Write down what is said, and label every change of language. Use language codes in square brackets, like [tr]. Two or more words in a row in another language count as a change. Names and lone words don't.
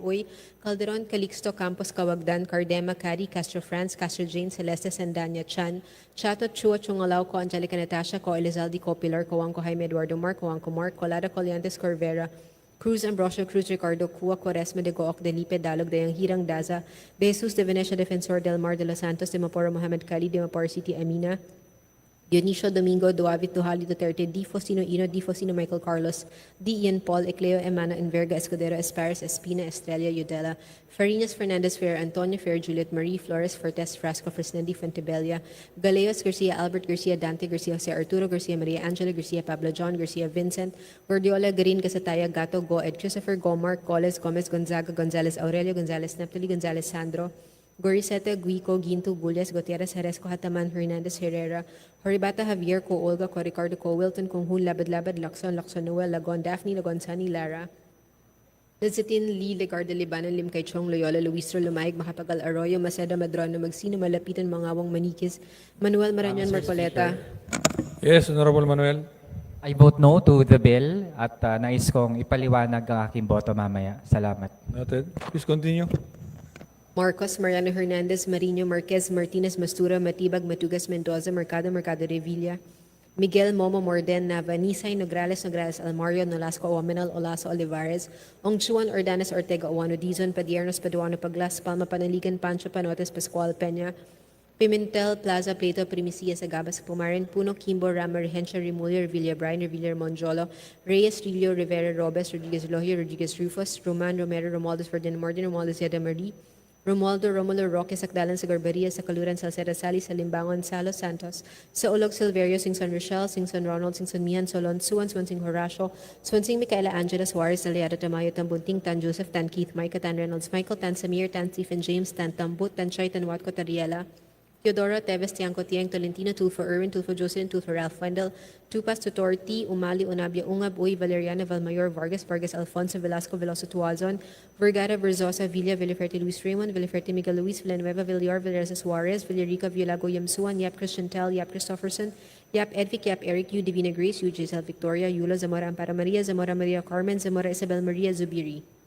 [en] Uy, Calderon, Calixto, Campos, Cawagdan, Cardema, Cari, Castro France, Castro Jane, Celeste, Sandanya, Chan, Chato, Chua, Chungalaw, Ko, Angelica Natasha, Ko, Elizalde, Ko, Pilar, Coanco, Jaime Eduardo Mark, Coanco Mark, Colada, Coliantes, Corvera, Cruz Ambrosio, Cruz Ricardo, Cua, Quaresma de Gooc, de Lipe, Dalog, Dayang Hirang, Daza, De Jesus, de Venecia, Defensor, Del Mar, de los Santos, de Maporo, Mohamed Kali, de Maporo City, Amina, Dionisio Domingo, Duavit, Duhali, Duterte, Di Fosino Ino, Di Fosino Michael Carlos, Di Ian Paul, Ecleo, Emana, Enverga, Escudero, Espares, Espina, Estrella, Udela, Farinas, Fernandez, Fer, Antonio, Fer, Juliet, Marie, Flores, Fortes, Frasco, Fresnendi, Fontebella, Galeos, Garcia, Albert, Garcia, Dante, Garcia, Jose Arturo, Garcia, Maria Angela, Garcia, Pablo John, Garcia, Vincent, Gordiola, Garin, Casataya, Gato, Goed, Christopher, Gomar, Coles, Gomez, Gonzaga, Gonzalez, Aurelio, Gonzalez, Napoli, Gonzalez, Sandro, Goriseta, Guico, Ginto, Gulles, Gutierrez, Jerez, Hataman, Hernandez, Herrera, Horibata, Javier, Co, Olga, Co, Ricardo, Co, Wilton, Conghun, Labad, Lacson, Lacson, Noel, Lagon, Daphne, Lagon, Sani, Lara, Lizitin, Lee, Legarda, Libanon, Lim, Kay Chong, Loyola, Luistro, Lumaig, Macapagal, Arroyo, Maceda, Madrano, Magsino, Malapitan, Mangawang, Manikis, Manuel, Marañon, Marcoleta. Yes, Honorable Manuel. I vote no to the bill [tl] at nais kong ipaliwanag ang aking boto mamaya. Salamat. [en] Noted. Please continue. Marcos, Mariano Hernandez, Marino, Marquez, Martinez, Mastura, Matibag, Matugas, Mendoza, Mercado, Mercado Revilla, Miguel, Momo, Morden, Nava, Nisay, Nograles, Nograles, Almario, Nolasco, Owaminal, Olaso, Olivares, Ongchuan, Ordanes, Ortega, Owano, Dizon, Padiernos, Paduano, Paglas, Palma, Panaligan, Pancho, Panotes, Pascual, Peña, Pimentel, Plaza, Plato, Primicia, Sagabas, Pumarin, Puno, Kimbo, Rama, Regencia, Remulla, Revilla, Brian, Revilla, Monjolo, Reyes, Rillo, Rivera, Robes, Rodriguez, Lohio, Rodriguez, Rufus, Roman, Romero, Romualdez, Ferdinand, Morden, Romualdez, Yada Marie, Romualdo, Romulo, Roque, Sakdalan, Sagarbaria, Sakaluran, Salceda, Sali, Salimbangon, Salo, Santos, Saulog, Silverio, Singson, Rochelle, Singson, Ronald, Singson, Mian, Solon, Suwan, Swansing, Horacio, Swansing, Micaela, Angela, Suarez, Aliado, Tamayo, Tambunting, Tan Joseph, Tan Keith, Micah, Tan Reynolds, Michael, Tan Samir, Tan Stephen James, Tan Tambut, Tan Choy, Tan Watco, Tariela, Teodoro, Teves, Tiangco, Tiang, Tolentino, Tulfo, Erwin, Tulfo, Jocelyn, Tulfo, Ralph Wendell, Tupas, Tutorti, Umali, Unabia, Ungab, Uy, Valeriana, Valmayor, Vargas, Vargas, Alfonso, Velasco, Veloso, Tuazon, Vergara, Verzosa, Villa, Villaferte, Luis Raymond, Villaferte, Miguel Luis, Villanueva, Villar, Villareza, Suarez, Villarica, Villago, Yamsuan, Yap, Christian Tel, Yap, Christopherson, Yap, Edvic, Yap, Eric, U, Divina Grace, U, Giselle, Victoria, Yula, Zamora, Ampara Maria, Zamora, Maria Carmen, Zamora, Isabel Maria, Zubiri.